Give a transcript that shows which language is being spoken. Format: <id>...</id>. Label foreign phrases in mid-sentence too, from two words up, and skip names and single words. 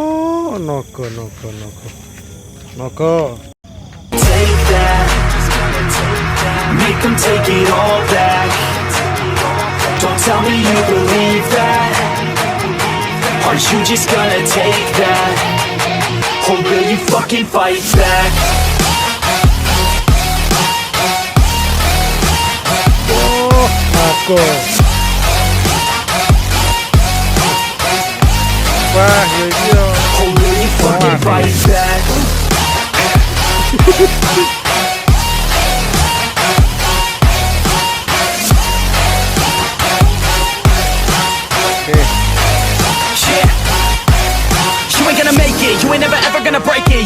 <en>Take that, make them take it all back. Don't tell me you believe that. Are you just gonna take that? Or will you fucking fight back?</en> <id>Oh, naga. Wah, iya.</id> <en>Or will you fucking fight back? Yeah. You ain't gonna make it, you ain't never ever gonna break it.</en>